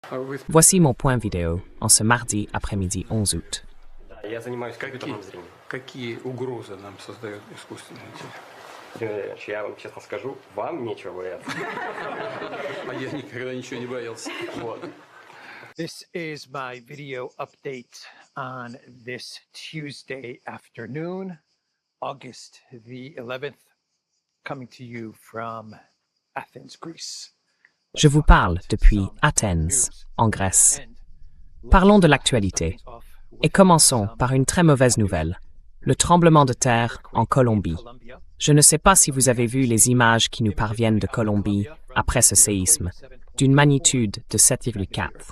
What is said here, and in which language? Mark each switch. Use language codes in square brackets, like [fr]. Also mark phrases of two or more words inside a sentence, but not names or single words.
[fr] Voici mon point vidéo en ce mardi après-midi 11 août. [ru] Я занимаюсь компьютерным зрением. Какие угрозы нам создает искусственный интеллект? Я вам честно скажу, вам нечего бояться. А я никогда ничего не боялся. Вот. [en] This is my video update on this Tuesday afternoon, August the 11th, coming to you from Athens, Greece. [fr] Je vous parle depuis Athènes, en Grèce. Parlons de l'actualité et commençons par une très mauvaise nouvelle, le tremblement de terre en Colombie. Je ne sais pas si vous avez vu les images qui nous parviennent de Colombie après ce séisme, d'une magnitude de 7,4.